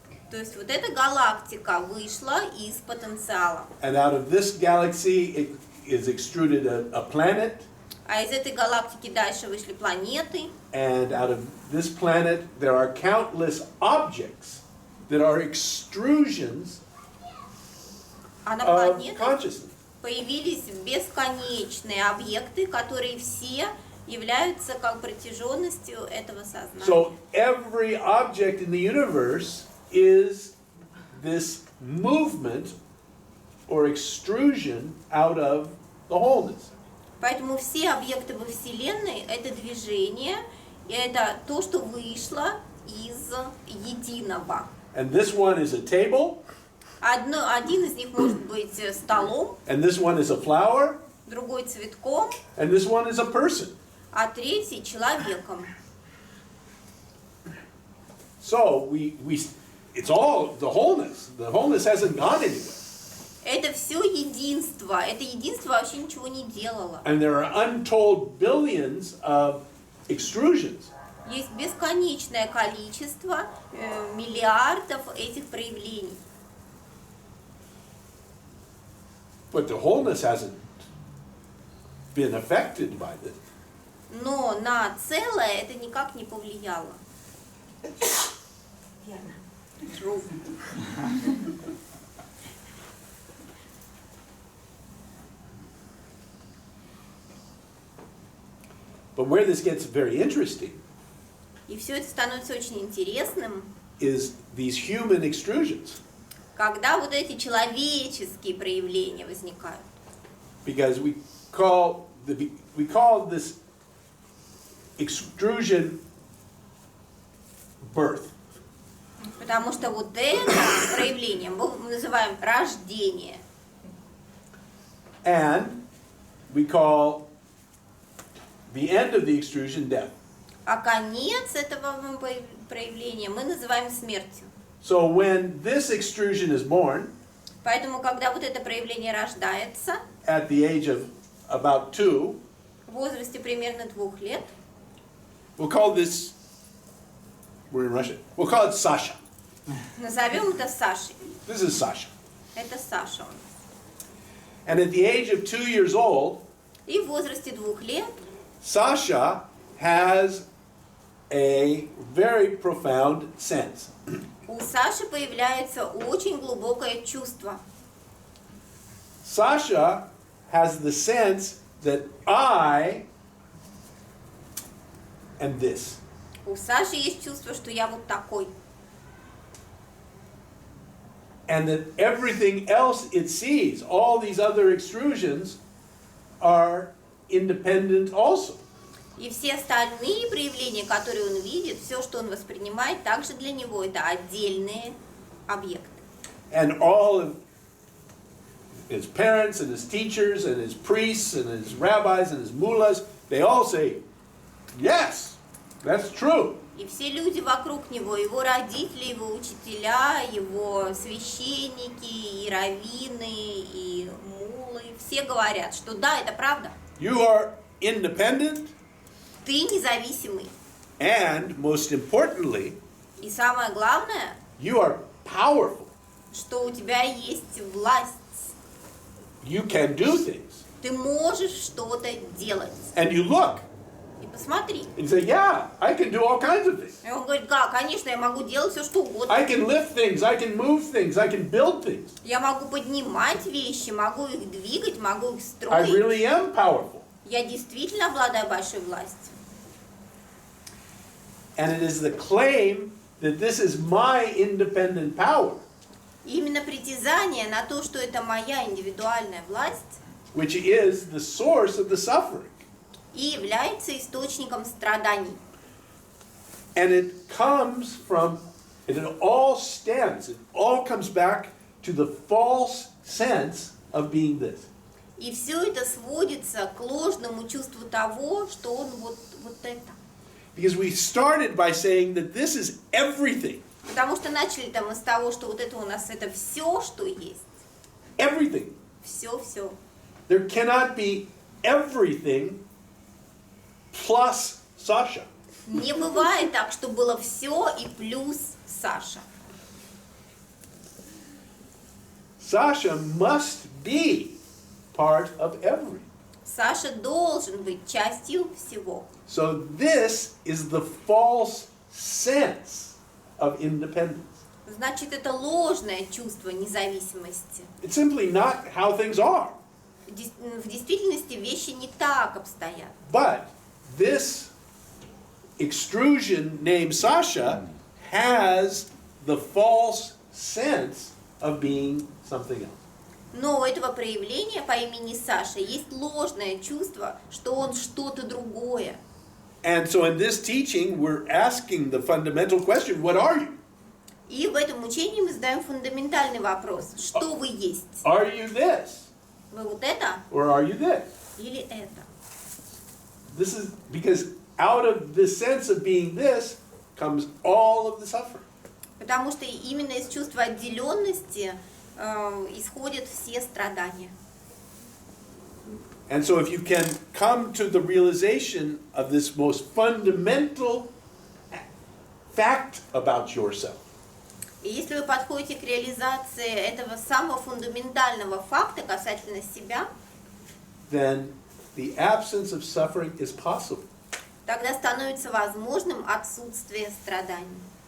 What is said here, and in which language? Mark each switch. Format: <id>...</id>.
<ru>То есть вот эта галактика вышла из потенциала.</ru> <en>and out of this galaxy it is extruded a planet,</en> <ru>А из этой галактики дальше вышли планеты.</ru> <en>and out of this planet there are countless objects that are extrusions</en> <ru>А на</ru> <en>of</en> <ru>планетах</ru> <en>consciousness.</en> <ru>появились бесконечные объекты, которые все являются как протяженностью этого сознания.</ru> <en>So every object in the universe is this movement or extrusion out of the wholeness.</en> <ru>Поэтому все объекты во Вселенной – это движение, и это то, что вышло из единого.</ru> <en>And this one is a table,</en> <ru>Один из них может быть столом,</ru> <en>and this one is a flower,</en> <ru>другой цветком,</ru> <en>and this one is a person.</en> <ru>а третий человеком.</ru> <en>So it's all the wholeness. The wholeness hasn't gone anywhere.</en> <ru>Это все единство. Это единство вообще ничего не делало.</ru> <en>And there are untold billions of extrusions.</en> <ru>Есть бесконечное количество, миллиардов этих проявлений.</ru> <en>But the wholeness hasn't been affected by this.</en> <ru>Но на целое это никак не повлияло. Верно.</ru> <en>True. But where this gets very interesting</en> <ru>И все это становится очень интересным,</ru> <en>is these human extrusions.</en> <ru>когда вот эти человеческие проявления возникают.</ru> <en>Because we call this extrusion birth.</en> <ru>Потому что вот это проявление мы называем рождение.</ru> <en>And we call the end of the extrusion death.</en> <ru>А конец этого проявления мы называем смертью.</ru> <en>So when this extrusion is born,</en> <ru>Поэтому, когда вот это проявление рождается,</ru> <en>at the age of about 2,</en> <ru>в возрасте примерно 2 лет,</ru> <en>we'll call this, we're in Russia, we'll call it Sasha.</en> <ru>назовем это Сашей.</ru> <en>This is Sasha.</en> <ru>Это Саша.</ru> <en>And at the age of 2 years old,</en> <ru>И в возрасте 2 лет</ru> <en>Sasha has a very profound sense.</en> <ru>у Саши появляется очень глубокое чувство.</ru> <en>Sasha has the sense that I am this.</en> <ru>У Саши есть чувство, что я вот такой.</ru> <en>And that everything else it sees, all these other extrusions, are independent also.</en> <ru>И все остальные проявления, которые он видит, все, что он воспринимает, также для него это отдельные объекты.</ru> <en>And all of his parents and his teachers and his priests and his rabbis and his mullahs, they all say, yes, that's true.</en> <ru>И все люди вокруг него, его родители, его учителя, его священники, и раввины, и муллы, все говорят, что да, это правда.</ru> <en>You are independent,</en> <ru>Ты независимый.</ru> <en>and most importantly,</en> <ru>И самое главное,</ru> <en>you are powerful.</en> <ru>что у тебя есть власть.</ru> <en>You can do things.</en> <ru>Ты можешь что-то делать.</ru> <en>And you look</en> <ru>И посмотри.</ru> <en>and you say, yeah, I can do all kinds of things.</en> <ru>И он говорит, да, конечно, я могу делать все, что угодно.</ru> <en>I can lift things, I can move things, I can build things.</en> <ru>Я могу поднимать вещи, могу их двигать, могу их</ru> <en>I</en> <ru>строить.</ru> <en>really am powerful.</en> <ru>Я действительно обладаю большой властью.</ru> <en>And it is the claim that this is my independent power,</en> <ru>И именно притязание на то, что это моя индивидуальная власть,</ru> <en>which is the source of the suffering.</en> <ru>и является источником страданий.</ru> <en>And it comes from, it all stems, it all comes back to the false sense of being this.</en> <ru>И все это сводится к ложному чувству того, что он вот это.</ru> <en>Because we started by saying that this is everything.</en> <ru>Потому что начали-то мы с того, что вот это у нас это все, что есть.</ru> <en>Everything.</en> <ru>Все.</ru> <en>There cannot be everything plus Sasha.</en> <ru>Не бывает так, что было все и плюс Саша.</ru> <en>Sasha must be part of everything.</en> <ru>Саша должен быть частью всего.</ru> <en>So this is the false sense of independence.</en> <ru>Значит, это ложное чувство независимости.</ru> <en>It's simply not how things are.</en> <ru>В действительности вещи не так обстоят.</ru> <en>But this extrusion named Sasha has the false sense of being something else.</en> <ru>Но у этого проявления по имени Саша есть ложное чувство, что он что-то другое.</ru> <en>And so in this teaching, we're asking the fundamental question, what are you?</en> <ru>И в этом учении мы задаем фундаментальный вопрос. Что вы есть?</ru> <en>Are you this?</en> <ru>Вы вот это</ru> <en>Or are you this?</en> <ru>или это?</ru> <en>This is because out of the sense of being this comes all of the suffering.</en> <ru>Потому что именно из чувства отделенности исходят все страдания.</ru> <en>And so if you can come to the realization of this most fundamental fact about yourself,</en> <ru>И если вы подходите к реализации этого самого фундаментального факта касательно себя,</ru> <en>then the absence of suffering is possible.</en> <ru>тогда становится возможным отсутствие страданий.</ru>